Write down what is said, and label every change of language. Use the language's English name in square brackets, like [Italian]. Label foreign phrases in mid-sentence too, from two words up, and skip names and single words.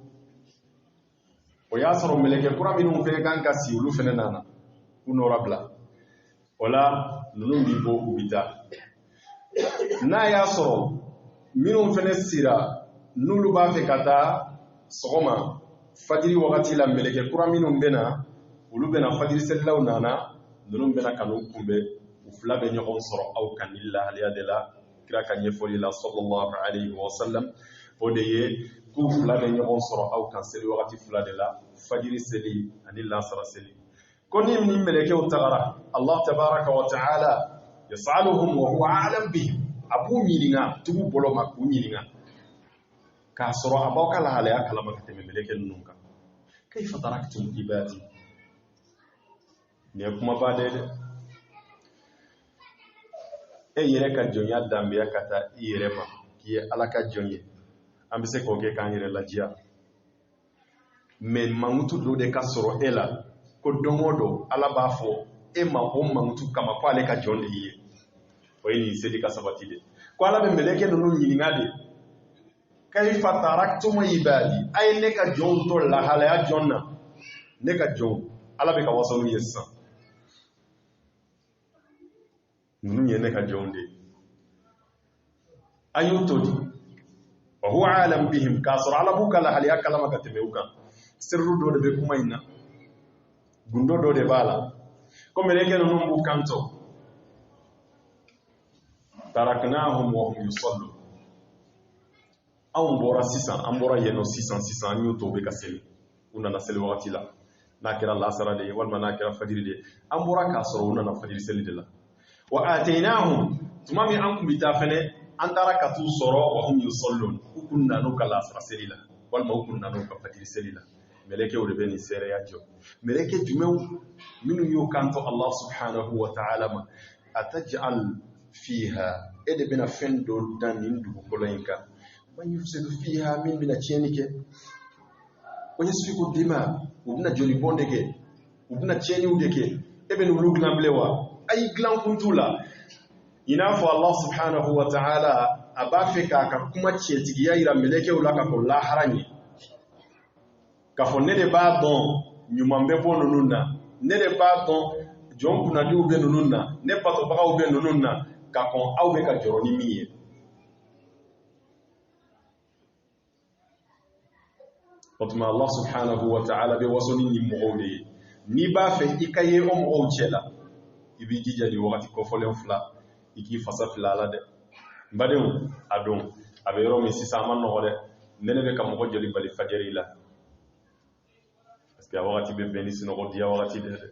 [Bambara] o y'a sɔrɔ mɛlɛkɛ kura minnu fɛnɛ kan ka si olu fɛnɛ nana u nɔra bila o la ninnu b'i bɔ u bɛ taa n'a y'a sɔrɔ minnu fana sira n'olu b'a fɛ ka taa sɔgɔma fajiri wagati la mɛlɛkɛ kura minnu bɛna olu bɛna fajiri selilaw nana ninnu bɛna ka n'u kunbɛn u fila bɛ ɲɔgɔn sɔrɔ aw kan ni lahaliya de la kira ka ɲɛfɔli la [Arabic] صلى الله عليه وسلم [Bambara] o de ye k'u fila bɛ ɲɔgɔn sɔrɔ aw kan seli wagati fila de la fajiri seli ani lasara seli ko ni mɛlɛkɛw tagara [Arabic] الله تبارك وتعالى يسألهم وهو أعلم بهم [Bambara] a b'u ɲininka tugu bolo ma k'u ɲininka k'a sɔrɔ a b'aw ka lahalaya kalama ka tɛmɛ mɛlɛkɛ ninnu kan [Arabic] كيف تركتم عبادي [Bambara] nin ye kumaba de dɛ e yɛrɛ ka jɔnya danbeya ka taa i yɛrɛ ma k'i ye Ala ka jɔn ye an bɛ se k'o kɛ k'an yɛrɛ lajiya mais mankutu dɔ de ka sɔrɔ e la ko don o don Ala b'a fɔ e ma o mankutu kama ko ale ka jɔn de y'i ye o ye nin seli ka sabati de ko Ala bɛ mɛlɛkɛ ninnu ɲininka de [Arabic] كيف تركتم عبادي [Bambara] a ye ne ka jɔnw to lahalaya jɔn na ne ka jɔnw Ala bɛ ka wasa n'u ye sisan ninnu ye ne ka jɔnw de a y'u to di [Arabic] وهو أعلم بهم [Bambara] k'a sɔrɔ Ala b'u ka lahalaya kalama ka tɛmɛ u kan sirru dɔ de bɛ kuma in na gundo dɔ de b'a la ko mɛlɛkɛ ninnu b'u kanto [Arabic] تركناهم وهم يصلون [Bambara] anw bɔra sisan an bɔra yen nɔ sisan an y'u to u bɛ ka seli u nana seli wagati la n'a kɛra lasara de ye walima n'a kɛra fajiri de ye an bɔra k'a sɔrɔ u nana fajiri seli de la [Arabic] وأتيناهم [Bambara] tuma min an kun bɛ taa fɛnɛ an taara ka t'u sɔrɔ [Arabic] وهم يصلون [Bambara] u kun nan'u ka lasara seli la walima u kun nan'u ka fajiri seli la mɛlɛkɛw de bɛ nin seereya jɔ mɛlɛkɛ jumɛnw minnu y'u kanto [Arabic] الله سبحانه وتعالى [Bambara] ma [Arabic] أتجعل فيها [Bambara] e de bɛna fɛn dɔ dan nin dugukolo in kan [Arabic] من يفسد فيها [Bambara] min bɛna tiɲɛni kɛ [Arabic] ويسفك الدماء [Bambara] u bɛna joli bɔn de kɛ u bɛna tiɲɛniw de kɛ e bɛ n'olu dilan bilen wa ayi dilan kun t'u la i n'a fɔ [Arabic] الله سبحانه وتعالى [Bambara] a b'a fɛ k'a ka kuma tiɲɛtigiya yira mɛlɛkɛw la ka fɔ lahara ɲɛ k'a fɔ ne de b'a dɔn ɲuman bɛ bɔ ninnu na ne de b'a dɔn jɔn kunnadiw bɛ ninnu na ne batobagaw bɛ ninnu na ka kɔn aw bɛ ka jɔrɔ ni min ye o tuma [Arabic] الله سبحانه وتعالى [Bambara] bɛ waso ni nin mɔgɔw de ye n'i b'a fɛ i ka ye o mɔgɔw cɛ la i b'i jija nin wagati kɔfɔlen fila i k'i fasa fila ala dɛ n badenw a don a bɛ yɔrɔ min sisan a ma nɔgɔ dɛ ne bɛ ka mɔgɔ joli bali fajiri la [French] parce que [Bambara] a wagati bɛ bɛn ni sinɔgɔ diya wagati de dɛ